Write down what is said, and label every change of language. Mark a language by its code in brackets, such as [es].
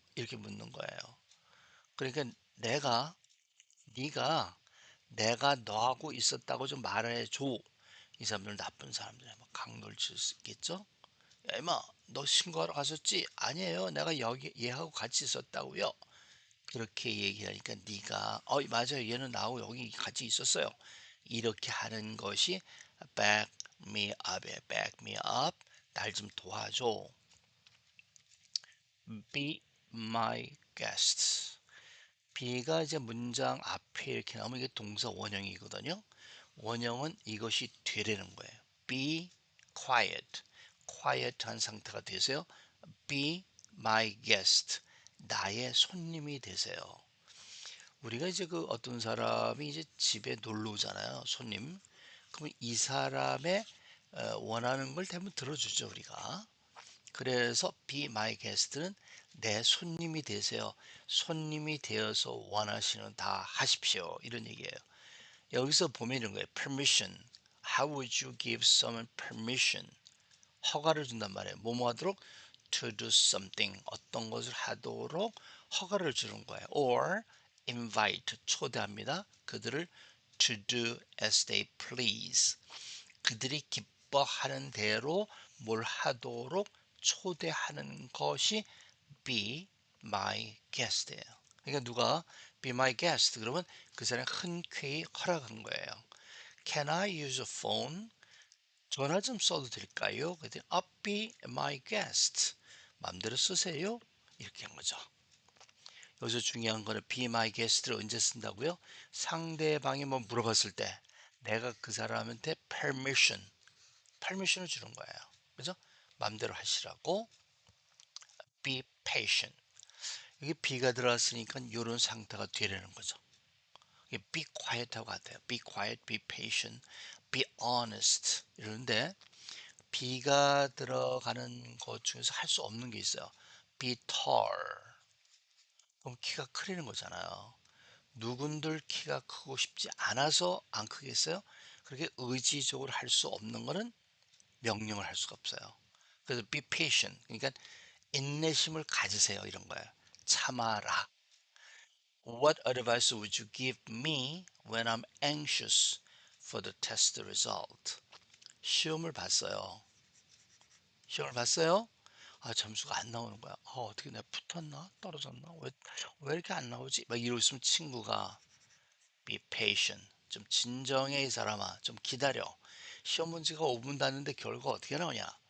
[ko] 이렇게 묻는 거예요. 그러니까 네가 내가 너하고 있었다고 좀 말해줘. 이 사람들은 나쁜 사람들이야. 막 강도를 칠 수 있겠죠? 야, 임마, 너 신고하러 갔었지? 아니에요. 내가 여기 얘하고 같이 있었다고요. 그렇게 얘기하니까 네가 맞아요. 얘는 나하고 여기 같이 있었어요. 이렇게 하는 것이 back me up에 back me up. 날 좀 도와줘. [en] Be my guest. [ko] be가 이제 문장 앞에 이렇게 나오면 이게 동사 원형이거든요. 원형은 이것이 되려는 거예요. [en] Be quiet. [ko] quiet한 상태가 되세요. [en] Be my guest. [ko] 나의 손님이 되세요. 우리가 이제 그 어떤 사람이 이제 집에 놀러 오잖아요. 손님. 그럼 이 사람의 원하는 걸 대부분 들어주죠, 우리가. 그래서 be my guest는 내 손님이 되세요. 손님이 되어서 원하시는 다 하십시오. 이런 얘기예요. 여기서 보면 이런 거예요. [en] permission. How would you give someone permission? [ko] 허가를 준단 말이에요. 뭐뭐 하도록 [en] to do something [ko] 어떤 것을 하도록 허가를 주는 거예요. or invite 초대합니다. 그들을 [en] to do as they please [ko] 그들이 기뻐하는 대로 뭘 하도록 초대하는 것이 be my guest예요. 그러니까 누가 be my guest 그러면 그 사람이 흔쾌히 허락한 거예요. [en] Can I use a phone? [ko] 전화 좀 써도 될까요? 그랬더니 [en] be my guest. [ko] 마음대로 쓰세요. 이렇게 한 거죠. 여기서 중요한 거는 be my guest를 언제 쓴다고요? 상대방이 뭐 물어봤을 때 내가 그 사람한테 permission을 주는 거예요. 그죠? 마음대로 하시라고 be patient. 여기 be가 들어왔으니까 이런 상태가 되려는 거죠. be quiet하고 같아요. be quiet, be patient, be honest 이러는데 be가 들어가는 것 중에서 할 수 없는 게 있어요. [en] be tall. [ko] 그럼 키가 크리는 거잖아요. 누군들 키가 크고 싶지 않아서 안 크겠어요? 그렇게 의지적으로 할 수 없는 거는 명령을 할 수가 없어요. 그래서 [en] be patient. [ko] 그러니까 인내심을 가지세요. 이런 거예요. 참아라. [en] What advice would you give me when I'm anxious for the test result? [ko] 시험을 봤어요. 시험을 봤어요? 아, 점수가 안 나오는 거야. 어떻게 내가 붙었나? 떨어졌나? 왜 이렇게 안 나오지? 막 이러고 있으면 친구가 [en] be patient. [ko] 좀 진정해, 이 사람아. 좀 기다려. 시험 문제가 5분 났는데 결과 어떻게 나오냐?